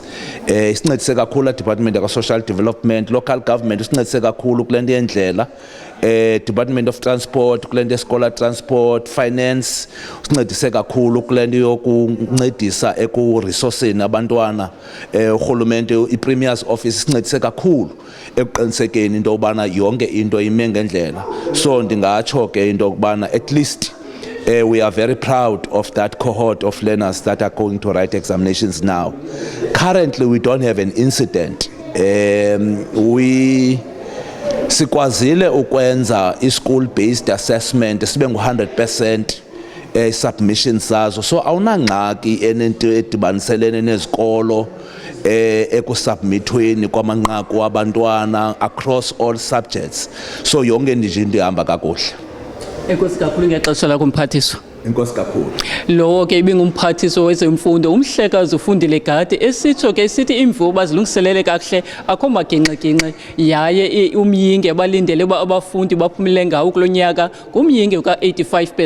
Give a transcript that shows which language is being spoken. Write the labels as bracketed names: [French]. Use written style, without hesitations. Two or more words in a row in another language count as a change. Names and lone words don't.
[Xhosa] Isincedise kakhulu department yaka- [English] social development, local government [Xhosa] isincedise kakhulu kule nto yendlela, Department of Transport kule nto yeScholar Transport, Finance usincedise kakhulu kule nto yokuncedisa ekuresourceni abantwana. Urhulumente i-Premier's Office isincedise kakhulu ekuqinisekeni into yobana yonke into ime ngendlela. So ndingatsho ke into yokubana [English] at least we are very proud of that cohort of learners that are going to write examinations now. Currently we don't have an incident. [Xhosa] Sikwazile ukwenza i- [English] school based assessment [Xhosa] sibe ngu-100% submissions zazo, so awunangxaki enento edibaniselene nezikolo ekusubmithweni kwamanqaku wabantwana [English] across all subjects. [Xhosa] So yonke nje ndihamba kakuhle. Enkosi kakhulu ngexesha lakho mphathiswa. Enkosi kakhulu. Lowo ke ibingumphathiswa wezemfundo umhlekazi uFundile Gade esitsho ke sithi imviwo bazilungiselele kakuhle akho maginxe-ginxe, yaye umyinge balindele uba abafundi baphumelele ngawo kulonyaka ngumyinge ka-85%.